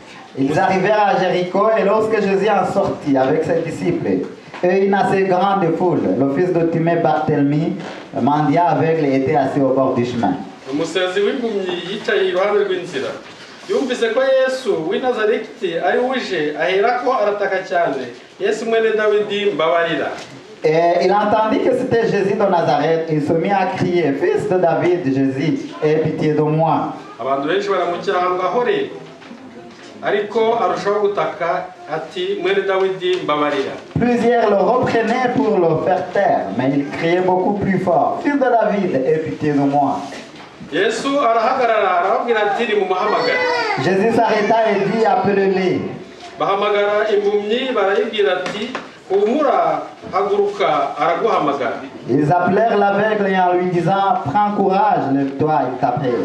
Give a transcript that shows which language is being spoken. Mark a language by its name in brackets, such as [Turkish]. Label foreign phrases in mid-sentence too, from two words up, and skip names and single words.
[French] Ils arrivèrent à Jéricho et lorsque Jésus en sortit avec ses disciples et une assez grande foule, le fils de Timée Barthélemy, mendiant aveugle, était assis au bord du chemin. [Kinyarwanda] Umusazi w'impumyi yicaye iruhande rw'inzira. Yumvise ko Yesu w'i Nazareti ari uje, aherako arataka cyane. Yesu mwene Dawidi mbabarira. [French] Et il entendit que c'était Jésus de Nazareth. Il se mit à crier, fils de David, Jésus, aie pitié de moi. [Kinyarwanda] Abantu benshi baramucyaha ngo ahore. Ariko arushaho gutaka ati mwene Dawidi mbabarira. [French] Plusieurs le reprenaient pour le faire taire, mais il criait beaucoup plus fort, fils de David, aie pitié de moi. [Kinyarwanda] Yesu arahagarara arababwira ati nimumuhamagare. [French] Jésus s'arrêta et dit, appelez-les. [Kinyarwanda] Bahamagara impumyi barayibwira ati humura haguruka araguhamagara. [French] Ils appelèrent l'aveugle en lui disant, prends courage, lève-toi, il t'appelle.